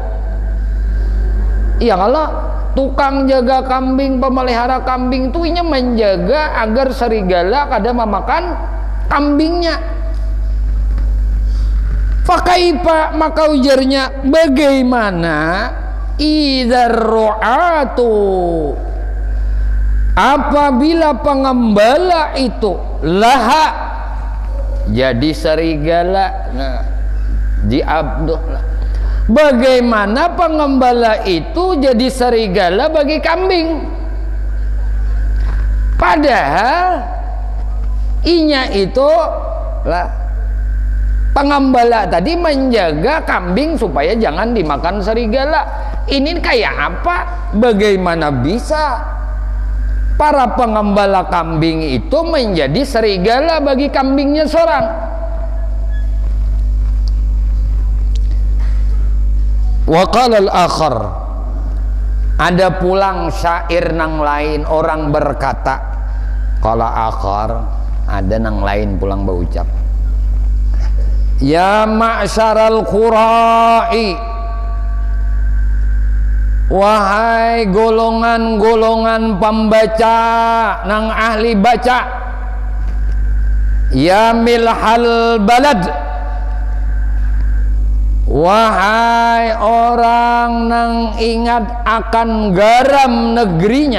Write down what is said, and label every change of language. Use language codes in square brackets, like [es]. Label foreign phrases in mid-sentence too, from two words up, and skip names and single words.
[bjn] Iya, kalau tukang jaga kambing, pemelihara kambing tuh inya menjaga agar serigala kada memakan kambingnya. Fakaifa, maka ujarnya, bagaimana [ar] إذا الرعاة, [bjn] apabila pengembala itu laha jadi serigala. Nah, diabduh. Bagaimana pengembala itu jadi serigala bagi kambing, padahal inya itu lah pengembala tadi menjaga kambing supaya jangan dimakan serigala. Ini kayak apa? [id] Bagaimana bisa para pengembala kambing itu menjadi serigala bagi kambingnya seorang? [ar] وقال الآخر, [bjn] ada pulang syair nang lain, orang berkata, [ar] قال آخر, [bjn] ada nang lain pulang berucap, [ar] يا معشر القراء, [bjn] wahai golongan-golongan pembaca nang ahli baca, [ar] يا ملح البلد, [bjn] wahai orang nang ingat akan garam negerinya.